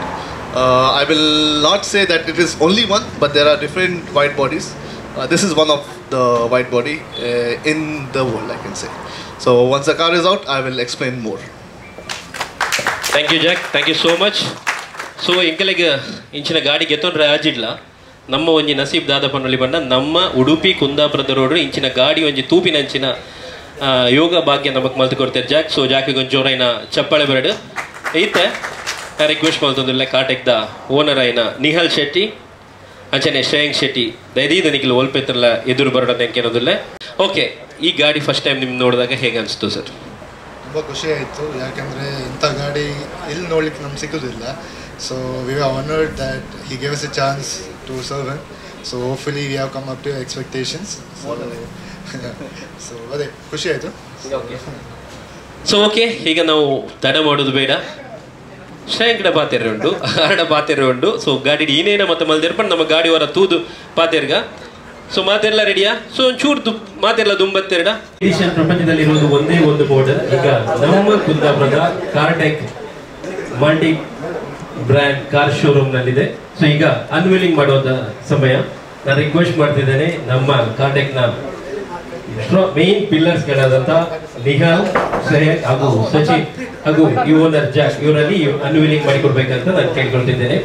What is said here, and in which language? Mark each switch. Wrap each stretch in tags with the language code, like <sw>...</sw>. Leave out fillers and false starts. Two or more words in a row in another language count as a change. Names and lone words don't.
<en>I will not say that it is only one, but there are different wide bodies. This is one of the wide body in the world, I can say. So once the car is out, I will explain more. Thank you Jack, thank you so much.</en> <tcy>So ಇಂಕಲೆಗೆ ಇಂಚಿನ ಗಾಡಿ ಗೆತ್ತೊಂಡ್ರೆ ಆಜಿಡ್ಲ ನಮ್ಮ ಒಂಜಿ ನಸೀಬ್ ದಾದಪನಲ್ಲಿ ಬಂದ ನಮ್ಮ ಉಡುಪಿ ಕುಂದಾಪುರದ ರೋಡ್ ಇಂಚಿನ ಗಾಡಿ ಒಂಜಿ ತೂಪಿನಂಚಿನ ಯೋಗ ಭಾಗ್ಯ ನಮಗೆ ಮಲ್ತು ಕೊಡ್ತಾರೆ ಜಾಕ್. ಸೊ ಜಾಕಿಗೆ ಒಂದು ಜೋರೈನ ಚಪ್ಪಾಳೆ ಬರಡು ಐತೆ ರಿಕ್ವೆಸ್ಟ್ ಮಾಡ್ತಂದಿಲ್ಲ ಕಾರ್ಟೆಕ್ದ ಓನರ್ ಆಯ್ನ ನಿಹಲ್ ಶೆಟ್ಟಿ ಅಂಚನೆ ಶ್ರೇಯಾಂಕ್ ಶೆಟ್ಟಿ ದಯದೀದ ನಿಖಿಲ್ ಒಲ್ಪೆತ್ರಲ್ಲ ಎದುರು ಬರೋದು ಏನೋದಿಲ್ಲ.</tcy> <kn>ಓಕೆ, ಈ ಗಾಡಿ</kn> <en>first time</en> <kn>ನಿಮ್ಗೆ ನೋಡಿದಾಗ ಹೇಗೆ ಅನಿಸ್ತು ಸರ್? ತುಂಬ ಖುಷಿ ಆಯಿತು, ಯಾಕೆಂದರೆ ಇಂಥ ಗಾಡಿ ಇಲ್ಲಿ ನೋಡ್ಲಿಕ್ಕೆ ನಮ್ಗೆ ಸಿಗೋದಿಲ್ಲ.</kn> <en>so we are honoured that he gave us a chance to serve him. so hopefully we have come up to expectations.</en> <kn>ಸೊ ಅದೇ ಖುಷಿ ಆಯಿತು. ಸೊ ಓಕೆ, ಈಗ ನಾವು ತಡ ಮಾಡೋದು ಬೇಡ.</kn> <tcy>ಶ್ರೇಯಾಂಕಡ ಪಾತೆರೆ ಆರಡ ಪಾತೆರೆ ಸೊ ಗಾಡಿ ಈನೇನ ಮತ್ತೆ ಮಲ್ದಿರ್ಪಂಡು ನಮ್ಮ ಗಾಡಿ ಹೊರ ತೂದು ಪಾತೆರ್ಗ ಸೊ ಮಾತೆಲ್ಲ ರೆಡಿಯಾ? ಸೊ ಒಂಚೂರು ಮಾತೆಲ್ಲ ದುಂಬತ್ತೆರಡ.</tcy> <kn>ಎಡಿಷನ್ ಪ್ರಪಂಚದಲ್ಲಿರುವುದು ಒಂದೇ ಒಂದು ಮಾಡೆಲ್. ಈಗ ನಮ್ಮ ಕುಂದಾಪುರದ ಕಾರ್ಟೆಕ್</kn> <en>multi brand car showroom</en> <kn>ನಲ್ಲಿದೆ. ಸೊ ಈಗ ಅನ್ವೀಲಿಂಗ್ ಮಾಡುವಂತ ಸಮಯ. ನಾನು ರಿಕ್ವೆಸ್ಟ್ ಮಾಡ್ತಿದ್ದೇನೆ ನಮ್ಮ ಕಾರ್ಟೆಕ್ ನ</kn> <en>main pillars</en> <kn>ಗಳಾದಂತ ನಿಹಾಲ್, ಸಹೇದ್ ಹಾಗೂ ಸಚಿನ್ ಹಾಗೂ ಓನರ್ ಜಾಕ್ ಇವರಲ್ಲಿ ಅನ್ವೀಲಿಂಗ್ ಮಾಡಿಕೊಡ್ಬೇಕಂತ ನಾನು ಕೇಳ್ಕೊಳ್ತಿದ್ದೇನೆ.</kn>